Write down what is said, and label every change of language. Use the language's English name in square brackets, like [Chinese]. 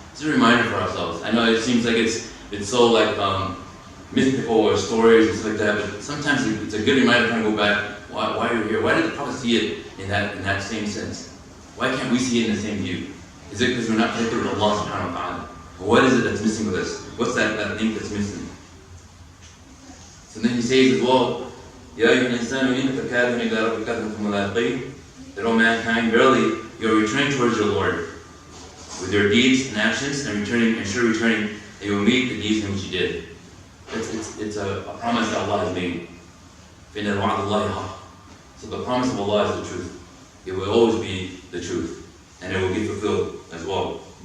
[English] It's a reminder for ourselves. I know it seems like it's so like mythical or stories and stuff like that, but sometimes it's a good reminder to kind of go back. Why are you here? Why did the Prophet see it in that same sense? Why can't we see it in the same view? Is it because we're not connected with Allah subhanahu wa ta'ala? What is it that's missing with us? What's that thing that's missing? So then he says as well, [Arabic] يَا أَيُّهَا الْإِنسَانُ إِنَّكَ كَادِحٌ إِلَىٰ رَبِّكَ كَدْحًا فَمُلَاقِيهِ. [English] That, O mankind, verily you are returning towards your Lord with your deeds and actions, and returning, and you will meet the deeds in which you did. It's a promise that Allah has made. [Arabic] فَإِنَّ وَعْدَ اللَّهِ حَقٌّ. [English] So the promise of Allah is the truth. It will always be the truth, and it will be fulfilled as well.